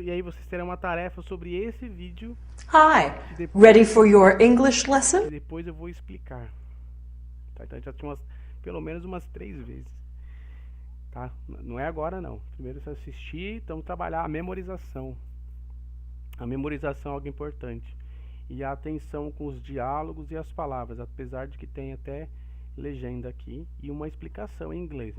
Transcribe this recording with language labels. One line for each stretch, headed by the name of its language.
Portuguese: E aí vocês terão uma tarefa sobre esse vídeo.
English: Hi, ready for your English lesson?
Portuguese: E depois eu vou explicar. Tá? Então já tinha pelo menos umas 3 vezes. Tá? Não é agora não. Primeiro você assistir, então trabalhar a memorização. A memorização é algo importante. E a atenção com os diálogos e as palavras, apesar de que tem até legenda aqui e uma explicação em inglês.